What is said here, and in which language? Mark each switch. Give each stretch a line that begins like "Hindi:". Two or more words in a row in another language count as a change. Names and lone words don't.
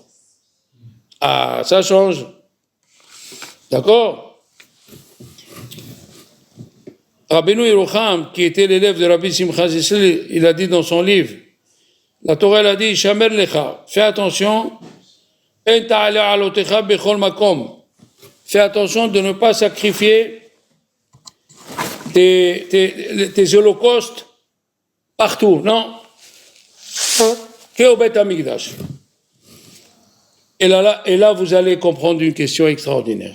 French: Ah, ça change. D'accord? Rabbeinu Yerucham, qui était l'élève de Rabbi Simcha Zissel, il a dit dans son livre, la Torah elle a dit,
Hebrew: השמר לך,
French: fais attention,
Hebrew: פן תעלה עולותיך בכל מקום,
French: fais attention de ne pas sacrifier tes holocaustes partout, non, qu'au Beth Amikdash. Et là, vous allez comprendre une question extraordinaire.